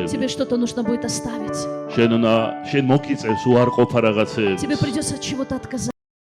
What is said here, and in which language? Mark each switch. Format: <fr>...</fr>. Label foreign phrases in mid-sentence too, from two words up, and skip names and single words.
<ru>Тебе что-то нужно будет оставить.</ru> <ka>შენ მოგიწევს უარყოფა რაღაცეები.</ka> <ru>Тебе придется от чего-то отказаться.</ru>